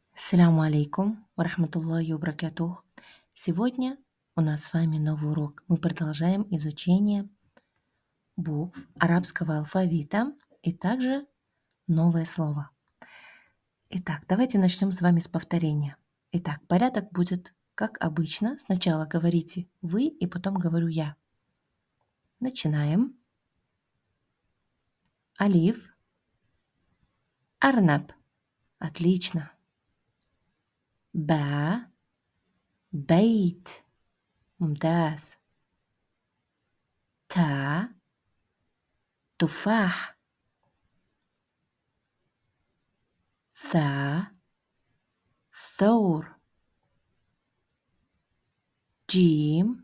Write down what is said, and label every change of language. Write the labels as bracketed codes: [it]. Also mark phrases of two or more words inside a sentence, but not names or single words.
[ar] السلام عليكم ورحمة الله وبركاته. [ru] Сегодня у нас с вами новый урок. Мы продолжаем изучение букв арабского алфавита и также новое слово. Итак, давайте начнем с вами с повторения. Итак, порядок будет как обычно. Сначала говорите вы и потом говорю я. Начинаем. Алиф. Арнаб. Отлично. [ar] باء. بيت. ممتاز. تا. تفاح. ثا. ثور. جيم.